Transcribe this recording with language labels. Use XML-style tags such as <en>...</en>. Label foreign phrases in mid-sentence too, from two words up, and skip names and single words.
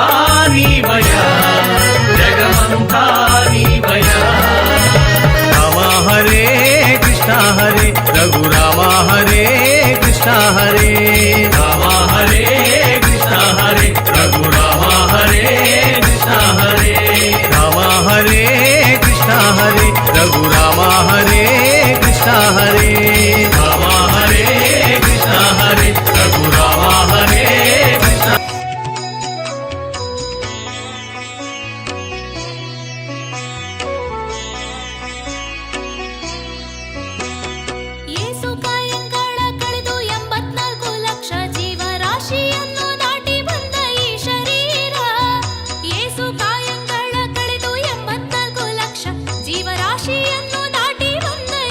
<te>నీవయ్యా జగమంతా నీవయ్యా రామ హరే కృష్ణ హరే రఘురామ హరే కృష్ణ హరే రామ హరే కృష్ణ హరే రఘురామ హరే కృష్ణ హరే రామ హరే కృష్ణ హరే రఘురామ హరే కృష్ణ హరే రామ హరే కృష్ణ హరే రఘురామ హరే కృష్ణ</te> <kn>ಏಸು ಕಾಯಂಗಳ ಕಳೆದು 84 ಲಕ್ಷ ಜೀವರಾಶಿಯನ್ನು ದಾಟಿ ಬಂದ ಈ ಶರೀರ ಏಸು ಕಾಯಂಗಳ ಕಳೆದು 84 ಲಕ್ಷ ಜೀವರಾಶಿಯನ್ನು ದಾಟಿ ಬಂದ</kn>